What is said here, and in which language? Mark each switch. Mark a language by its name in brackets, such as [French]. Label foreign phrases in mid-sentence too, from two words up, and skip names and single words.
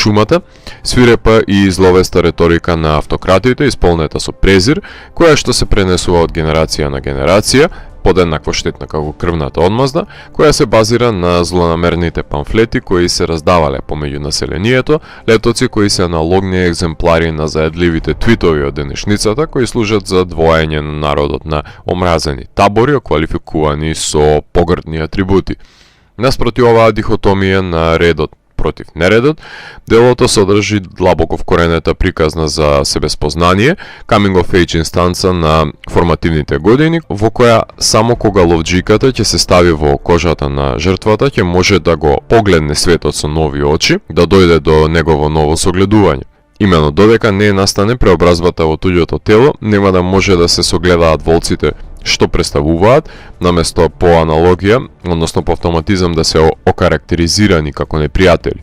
[Macedonian] шумата, свирепа и зловеста реторика на автократите исполнета со презир, која што се пренесува од генерација на генерација, подеднакво штетна како крвната одмазда, која се базира на злонамерните памфлети кои се раздавале помеѓу населението, летоци кои се аналогни екземплари на заедливите твитови од денешницата кои служат за двоење на народот на омразени табори оквалификувани со погрдни атрибути. Наспроти оваа дихотомија на редот против нередот, делото содржи длабоко вкоренета приказна за себеспознание, [English] coming of age [Macedonian] инстанца на формативните години, во која само кога ловџиката ќе се стави во кожата на жртвата, ќе може да го погледне светот со нови очи, да дојде до негово ново согледување. Имено додека не настане преобразбата во туѓото тело, нема да може да се согледаат волците што представуваат, наместо по аналогија, односно по автоматизам да се окарактеризирани како непријатели.